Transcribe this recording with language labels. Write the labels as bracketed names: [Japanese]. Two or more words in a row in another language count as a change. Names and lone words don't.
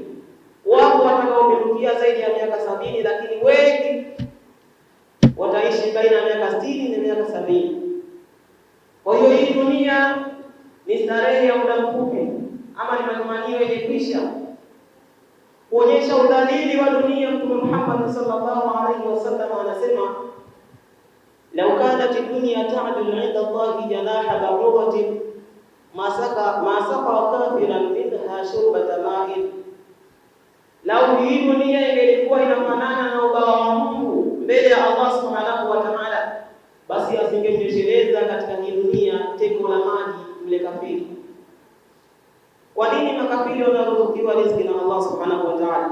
[Swahili] Wapo watakaopindukia zaidi ya miaka 70, lakini wengi wataishi baina ya miaka 60 na miaka 70. Kwa hiyo hii dunia ni starehe ya muda mfupi, ama ni matamanio yenye kwisha. Kuonyesha udhalili wa dunia, Mtume Muhammad [Arabic] صلى الله عليه وسلم anasema لو كانت دنيا تعدل عند الله جناح بعوضة ما سقى كافرا منها شربة ماء, [Swahili] lau hii dunia ingelikuwa inafanana na ubawa wa Mungu mbele ya Allah [Arabic] سبحانه وتعالى, [Swahili] basi asingemjesheleza katika hii dunia teko la maji yule kafiri. Kwa nini makafiri wanaruzukiwa riziki na Allah [Arabic] سبحانه وتعالى?